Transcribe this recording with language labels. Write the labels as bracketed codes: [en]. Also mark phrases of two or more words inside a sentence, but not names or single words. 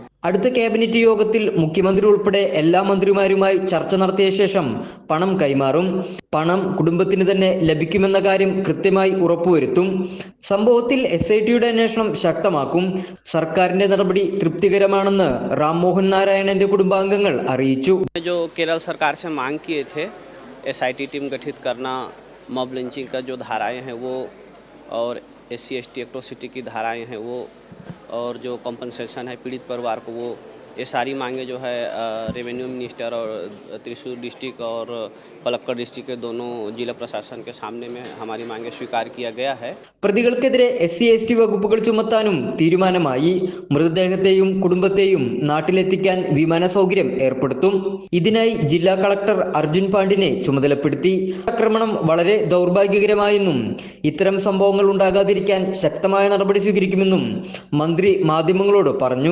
[ml] അടുത്ത ക്യാബിനറ്റ് യോഗത്തിൽ മുഖ്യമന്ത്രി ഉൾപ്പെടെ എല്ലാ മന്ത്രിമാരുമായി ചർച്ച നടത്തിയ ശേഷം പണം കൈമാറും. പണം കുടുംബത്തിന് തന്നെ ലഭിക്കുമെന്ന കാര്യം കൃത്യമായി ഉറപ്പുവരുത്തും. സംഭവത്തിൽ SITയുടെ അന്വേഷണം ശക്തമാക്കും. സർക്കാരിന്റെ നടപടി തൃപ്തികരമാണെന്ന് റാം മോഹൻ നാരായണന്റെ കുടുംബാംഗങ്ങൾ അറിയിച്ചു. [hi] केरल सरकार से मांग किए थे SIT टीम गठित करना, [en] mob lynching [hi] का जो धाराएं हैं वो और SC/ST एट्रोसिटी की धाराएं हैं वो, और जो कंपनसेशन है पीड़ित परिवार को, वो ये सारी मांगे जो है [en] revenue minister [hi] और त्रिशूर डिस्ट्रिक्ट और पलक्कड़ डिस्ट्रिक्ट के दोनों जिला प्रशासन के सामने में हमारी मांगे स्वीकार किया गया है. [ml] പ്രതികൾക്കെതിരെ SC/ST വകുപ്പുകൾ ചുമത്താനും തീരുമാനമായി. മൃതദേഹത്തെയും കുടുംബത്തെയും നാട്ടിലെത്തിക്കാൻ വിമാന സൗകര്യം ഏർപ്പെടുത്തും. ഇതിനായി ജില്ലാ കളക്ടർ അർജുൻ പാണ്ഡിനെ ചുമതലപ്പെടുത്തി. ആക്രമണം വളരെ ദൗർഭാഗ്യകരമായെന്നും ഇത്തരം സംഭവങ്ങൾ ഉണ്ടാകാതിരിക്കാൻ ശക്തമായ നടപടി സ്വീകരിക്കുമെന്നും മന്ത്രി മാധ്യമങ്ങളോട് പറഞ്ഞു.